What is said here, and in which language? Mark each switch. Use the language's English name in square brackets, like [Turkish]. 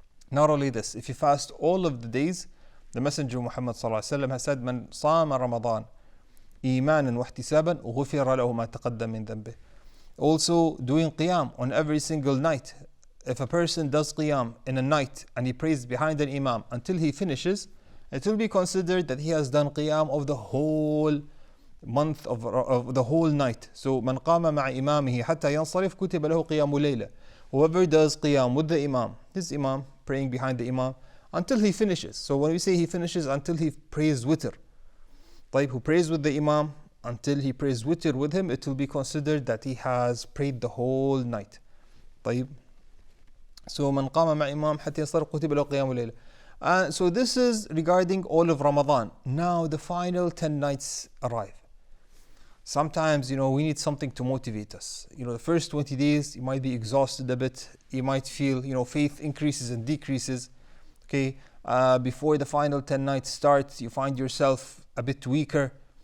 [English] Not only this, if you fast all of the days, the Messenger Muhammad ﷺ has said, [Arabic] من صام رمضان إيمانا واحتسابا غفر له ما تقدم من ذنبه. [English] Also doing qiyam on every single night. If a person does qiyam in a night and he prays behind an imam until he finishes, it will be considered that he has done qiyam of the whole month of the whole night. [Arabic] So من قام مع إمامه حتى ينصرف كتب له قيام ليلة. [English] Whoever does qiyam with the imam, his imam praying behind the imam until he finishes. So when we say he finishes, until he prays witr. طيب, who prays with the imam until he prays witr with him, it will be considered that he has prayed the whole night. [Arabic] طيب. So من قام مع إمام حتى ينصرف كتب له قيام ليلة. [English] So this is regarding all of Ramadan. Now the final 10 nights arrive. Sometimes, we need something to motivate us. The first 20 days, you might be exhausted a bit. You might feel, faith increases and decreases. Okay, before the final 10 nights start, you find yourself a bit weaker.